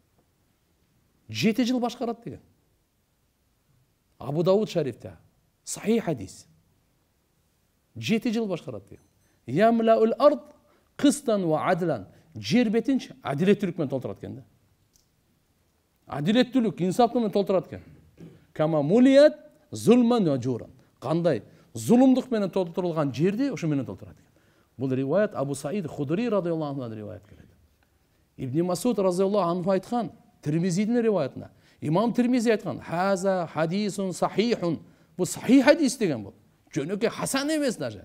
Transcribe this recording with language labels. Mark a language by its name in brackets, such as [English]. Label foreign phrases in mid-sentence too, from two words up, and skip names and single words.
[Kyrgyz] 7 жыл башкарат деген. Абу Дауд шарифте. Сахих хадис. 7 жыл башкарат деген. [Arabic] يملأ الأرض قسطا وعدلا. [Kyrgyz] Жер бетин адилеттүүлүк менен толтурат экен да. Адилеттүүлүк, инсаф менен толтурат экен. [Arabic] كما ملئت ظلما وجورا. [Kyrgyz] Кандай зулумдук менен толтурулган жерди ошо менен толтурат экен. Бул риваят Абу Саид Худри радыйаллаху анху риваят келет. Ибн Масуд радыйаллаху анху айткан Тирмизидин риваятында. Имам Тирмизи айткан: [Arabic] "هذا حديث صحيح." [Kyrgyz] Бу сахих хадис деген бул. Жөнөкөй хасан эмес даже.